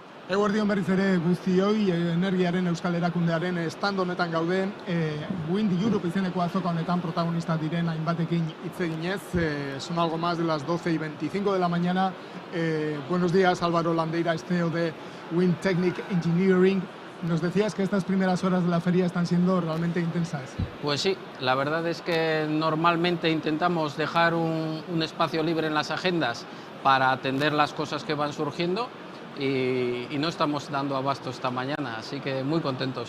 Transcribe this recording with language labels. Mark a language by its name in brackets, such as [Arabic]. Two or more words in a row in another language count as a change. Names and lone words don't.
[Basque] Eguerdion berriz ere guztioi, energiaren euskal erakundearen stand honetan gaude, Wind Europe izeneko azoka honetan protagonista diren hainbatekin hitz eginez, [Spanish] son algo más de las 12:25 de la mañana. Buenos días, Álvaro Landeira, CEO de Wind Technic Engineering. Nos decías que estas primeras horas de la feria están siendo realmente intensas. Pues sí, la verdad es que normalmente intentamos dejar un espacio libre en las agendas para atender las cosas que van surgiendo y no estamos dando abasto esta mañana, así que muy contentos.